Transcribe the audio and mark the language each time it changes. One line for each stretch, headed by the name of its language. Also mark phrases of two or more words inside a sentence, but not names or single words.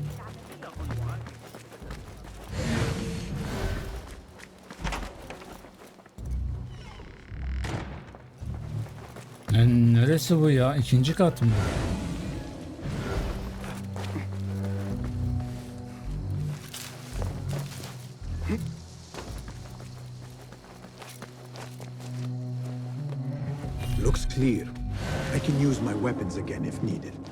Arabic: إنه يعاني.
Turkish: Neresi bu ya? İkinci kat mı?
English: Looks clear. I can use my weapons again if needed.